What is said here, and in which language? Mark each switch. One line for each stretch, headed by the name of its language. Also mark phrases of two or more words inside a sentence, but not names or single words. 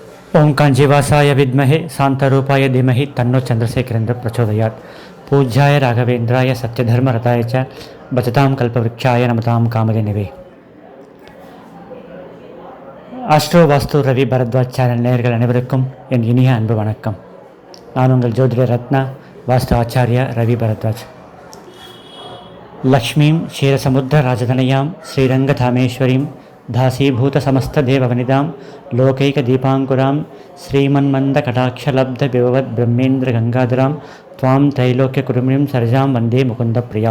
Sanskrit: ओं कांजीवासाय विद्महे शांतारूपाय धीमहि तन्नो चंद्रशेखरेन्द्र प्रचोदयात्। पूज्याय राघवेन्द्राय सत्यधर्मरताय च भजतां कल्पवृक्षाय नमतां कामधेनवे।
Tamil: ஆஸ்ட்ரோ வாஸ்து ரவி பரத்வாஜ் சேனல் நேயர்கள் அனைவருக்கும் என் இனிய அன்பு வணக்கம். நான் உங்கள் ஜோதிட ரத்னா வாஸ்து ஆச்சாரியா ரவி பரத்வாஜ்.
Sanskrit: लक्ष्मीं क्षीरसमुद्र राजतनयां श्रीरङ्गधामेश्वरीं दासीभूत समस्त देववनितां लोकैक दीपाङ्कुरां श्रीमन्मन्द कटाक्षलब्ध विभवत् ब्रह्मेन्द्र गङ्गाधरां त्वां त्रैलोक्य कुटुम्बिनीं सरसिजां वन्दे मुकुन्द प्रियाम्.